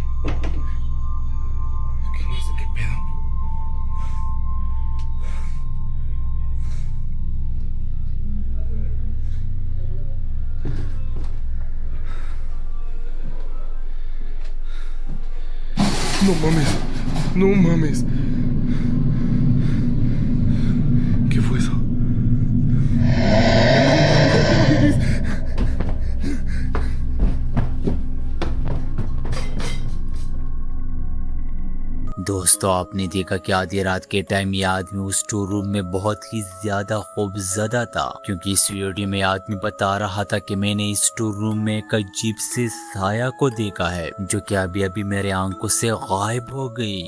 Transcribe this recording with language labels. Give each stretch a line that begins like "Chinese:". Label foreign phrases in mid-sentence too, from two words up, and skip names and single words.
Spanish: Es que no sé qué pedo. No mames. ¿Qué fue eso?
Hindi: दोस्तों, आपने देखा कि आधी रात के टाइम ये आदमी उस
English: store room
Hindi: में बहुत ही ज्यादा खौफजदा था, क्योंकि इस वीडियो में आदमी बता रहा था कि मैंने इस
English: store room
Hindi: में एक अजीब से साया को देखा है जो कि अभी अभी मेरे आंखों से गायब हो गई।